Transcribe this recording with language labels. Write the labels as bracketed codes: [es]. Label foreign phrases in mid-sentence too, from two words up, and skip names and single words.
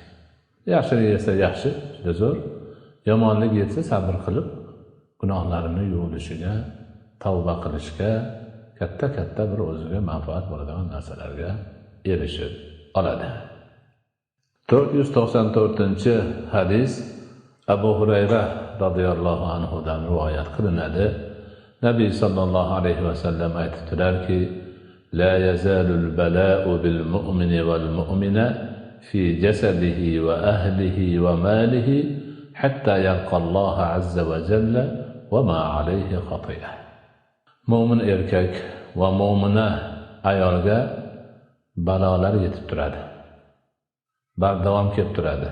[uz] Yaxshilik yetsa yaxshi, juda zo'r. Yomonlik yetsa sabr qilib, gunohlarini yuvilishiga, tavba qilishga, katta bir o'ziga manfaat bo'ladigan narsalarga erishib oladi. 494-hadis. Abu Hurayra [ar] رضي الله عنه [uz] dan rivoyat qilinadi. [ar] نبي صلى الله عليه وسلم aytibdilarki: "لا يزال البلاء بالمؤمن والمؤمنة في جسده وأهله وماله حتى يلقى الله عز وجل وما عليه خطيئة." [uz] Mo'min erkak va mo'mina ayolga balolar yetib turadi. Bardavom kelib turadi.